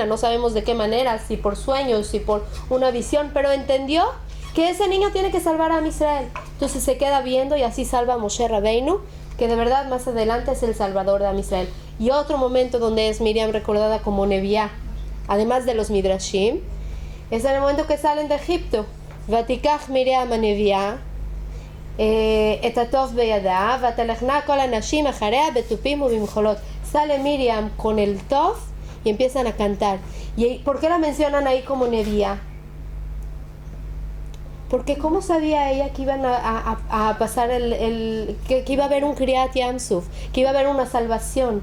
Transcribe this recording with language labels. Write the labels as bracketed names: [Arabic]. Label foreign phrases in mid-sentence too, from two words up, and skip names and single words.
[Spanish] No sabemos de qué manera, si por sueños, si por una visión, pero entendió que ese niño tiene que salvar a [Hebrew] עם ישראל. [Spanish] Entonces se queda viendo y así salva a Moshe Rabbeinu, que de verdad más adelante es el salvador de [Hebrew] עם ישראל. [Spanish] Y otro momento donde es Miriam recordada como Neviá, además de los Midrashim, es en el momento que salen de Egipto. [Hebrew] ותקח מרים נביאה את התף בידה ותלכנה כל הנשים אחריה בתפים ובמחלות. [Spanish] Sale Miriam con el tov y empiezan a cantar. ¿Y por qué la mencionan ahí como Neviá? Porque ¿cómo sabía ella que iban a pasar que iba a haber un [Hebrew] קריעת ים סוף, [Spanish] que iba a haber una salvación?